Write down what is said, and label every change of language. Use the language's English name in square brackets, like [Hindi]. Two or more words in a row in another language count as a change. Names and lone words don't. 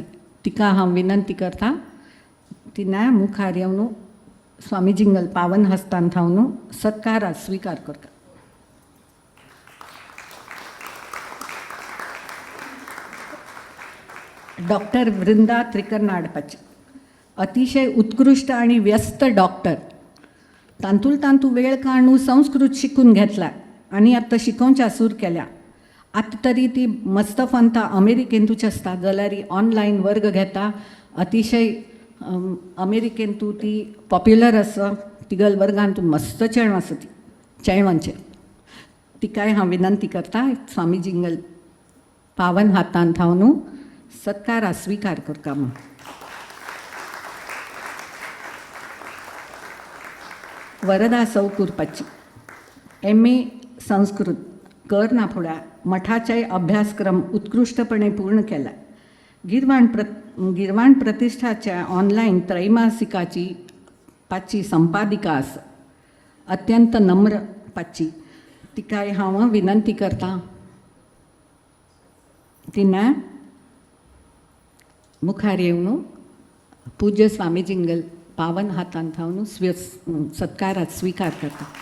[Konkani] तिका हांव विनंती करता तिने मुखार येवन स्वामीजींगल पावन हस्तान थावन सत्कार स्विकार करता. डॉक्टर वृंदा त्रिकर्नाडपाची अतिशय उत्कृष्ट आणि व्यस्त डॉक्टर. तांतूळ वेळ काढून संस्कृत शिकून घेतला आणि आता शिकोवच्या सूर केल्या. आतां तरी ती मस्त फंता अमेरिकेंतूच आसता जाल्यार ऑनलायन वर्ग घेता. अतिशय अमेरिकेंतू ती पॉप्युलर आसा. तिगल वर्गांतून मस्त चेडवां आसा ती चेडवांचे. तिकाय हांव विनंती करता स्वामीजींगल पावन हातान थावन सत्कार स्विकार करता. वरदा सौकुरपाची MA संस्कृत करना फुडें मठाचे अभ्यासक्रम उत्कृष्टपणे पूर्ण केला. गिरवाण प्रतिष्ठाच्या ऑनलायन त्रैमासिकाची पाची संपादिका आसा. अत्यंत नम्र पाची. तिकाय हांव विनंती करता तिने मुखार येवन पूज्य स्वामीजींगल पावन हातान थावन सत्कारात स्विकार करता.